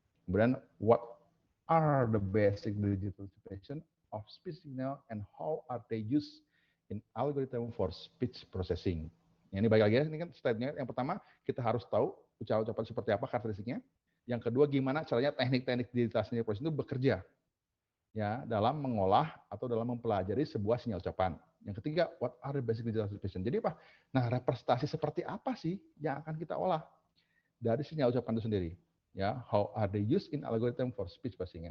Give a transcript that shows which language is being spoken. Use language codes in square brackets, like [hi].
[en] Kemudian what are the basic digital expression of speech signal and how are they used in algorithm for speech processing. [id] Ya, ini baik lagi ya, ini kan stepnya. Yang pertama kita harus tahu ucapan seperti apa karakteristiknya. Yang kedua gimana caranya teknik-teknik digital signal processing itu bekerja ya dalam mengolah atau dalam mempelajari sebuah sinyal ucapan. Yang ketiga, [en] what are the basic digital expression? [id] Jadi apa? Nah, representasi seperti apa sih yang akan kita olah dari sinyal ucapan itu sendiri? [en] Ya, how are they used in algorithm for speech processing?